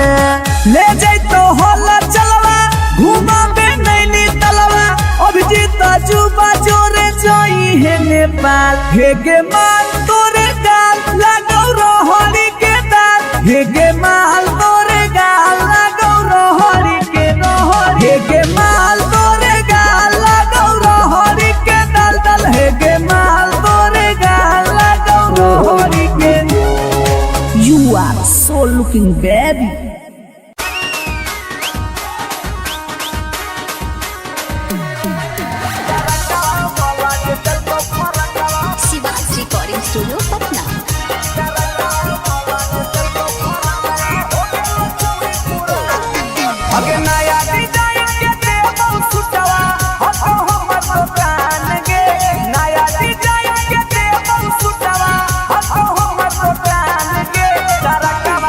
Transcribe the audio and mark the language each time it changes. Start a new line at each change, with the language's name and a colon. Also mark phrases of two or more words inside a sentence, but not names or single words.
Magahi: ले जैतो होला चलवा घुमा बे नैनी तलवा अभिजीत जुबा जोरे जोई है नेपाल हे गे माल तोरे गाल लगो रहरी के दाल हे गे माल तोरे गाल लगो रहरी के रहर हे गे माल तोरे गाल लगो रहरी के दल दल हे गे माल तोरे गाल लगो रहरी के।
English: You are so looking baby.
Magahi: शिवाज रिकॉर्डिंग स्टूडियो पटना। अगे नया डिजाइन के देबो सुटवा हतो हमर दुकान गे नया डिजाइन के देबो सुटवा हतो हमर दुकान गे तरकवा